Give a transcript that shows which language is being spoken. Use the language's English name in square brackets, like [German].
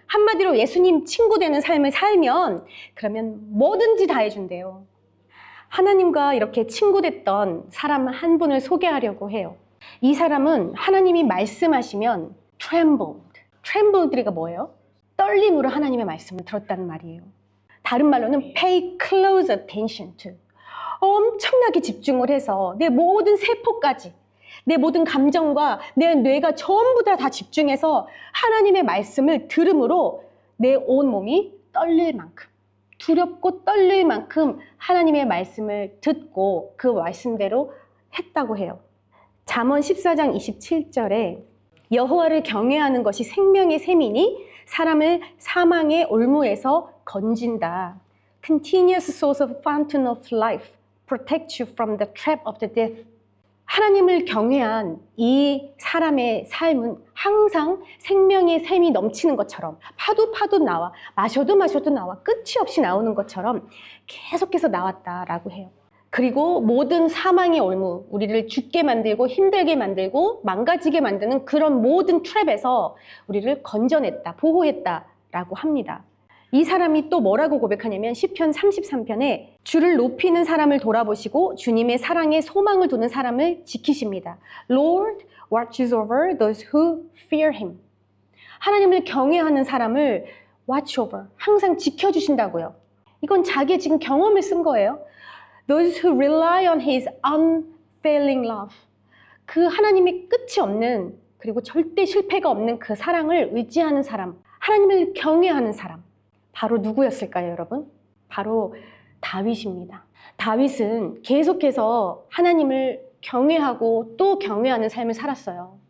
[Korean] 한마디로 예수님 친구 되는 삶을 살면 그러면 뭐든지 다 해준대요. 하나님과 이렇게 친구 됐던 사람 한 분을 소개하려고 해요. 이 사람은 하나님이 말씀하시면 trembled가 뭐예요? 떨림으로 하나님의 말씀을 들었다는 말이에요. 다른 말로는 [English] pay close attention to. [Korean] 엄청나게 집중을 해서 내 모든 세포까지, 내 모든 감정과 내 뇌가 전부 다 집중해서 하나님의 말씀을 들음으로 내 온 몸이 떨릴 만큼, 두렵고 떨릴 만큼 하나님의 말씀을 듣고 그 말씀대로 했다고 해요. 잠언 14장 27절에 여호와를 경외하는 것이 생명의 샘이니 사람을 사망의 올무에서 건진다. [English] Continuous source of fountain of life protect you from the trap of the death. [Korean] 하나님을 경외한 이 사람의 삶은 항상 생명의 샘이 넘치는 것처럼 파도 나와 마셔도 나와 끝이 없이 나오는 것처럼 계속해서 나왔다라고 해요. 그리고 모든 사망의 올무, 우리를 죽게 만들고 힘들게 만들고 망가지게 만드는 그런 모든 트랩에서 우리를 건져냈다, 보호했다라고 합니다. 이 사람이 또 뭐라고 고백하냐면 시편 33편에 주를 높이는 사람을 돌아보시고 주님의 사랑에 소망을 두는 사람을 지키십니다. [English] Lord watches over those who fear him. [Korean] 하나님을 경외하는 사람을 [English] watch over, [Korean] 항상 지켜주신다고요. 이건 자기의 지금 경험을 쓴 거예요. [English] Those who rely on his unfailing love. [Korean] 그 하나님의 끝이 없는, 그리고 절대 실패가 없는 그 사랑을 의지하는 사람, 하나님을 경외하는 사람. 바로 누구였을까요, 여러분? 바로 다윗입니다. 다윗은 계속해서 하나님을 경외하고 또 경외하는 삶을 살았어요.